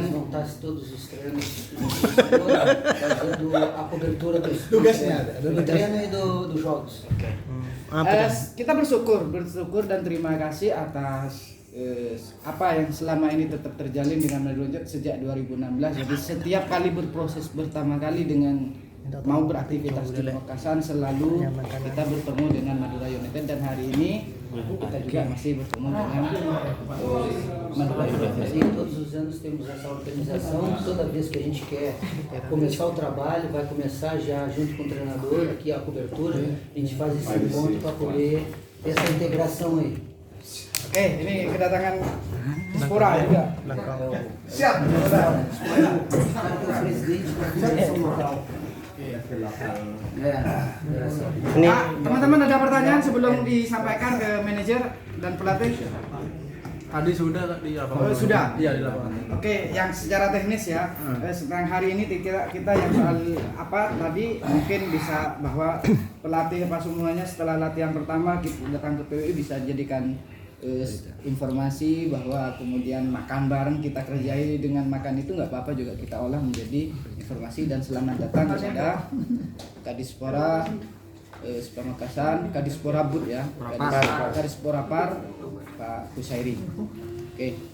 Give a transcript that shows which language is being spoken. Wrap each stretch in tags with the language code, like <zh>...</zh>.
<pt>eles montassem todos os treinos, fazendo a cobertura dos treino e dos jogos.</pt> <id>Apa tuh? Kita bersyukur dan terima kasih atas apa yang selama ini tetap terjalin dengan Madura United sejak 2016. Jadi setiap kali berproses pertama kali dengan mau beraktivitas di Makassar selalu kita bertemu dengan Madura United, dan hari ini kita juga masih bertemu dengan Madura United.</id> <pt>E todos os anos temos essa organização, toda vez que a gente quer começar o trabalho, vai começar já junto com o treinador, aqui a cobertura, a gente faz esse encontro para poder ter essa integração aí.</pt> <id>Oke, ini kedatangan Spora juga. Siap.</id> <pt>O presidente da federação local.</pt> <id>Ya, Ini Teman-teman ada pertanyaan sebelum disampaikan ke manajer dan pelatih? Tadi sudah di lapangan. Oh, sudah? Iya di lapangan. Oke, yang secara teknis ya, tentang hari ini kita yang soal apa tadi mungkin bisa bahwa pelatih apa semuanya setelah latihan pertama kita datang ke PWI bisa jadikan informasi bahwa kemudian makan bareng kita kerjai dengan makan itu nggak apa-apa juga kita olah menjadi informasi dan selamat datang kepada Kadispora Pamekasan, Kadispora Bud ya, Kadispora Par Pak Kusairi. Oke.</id>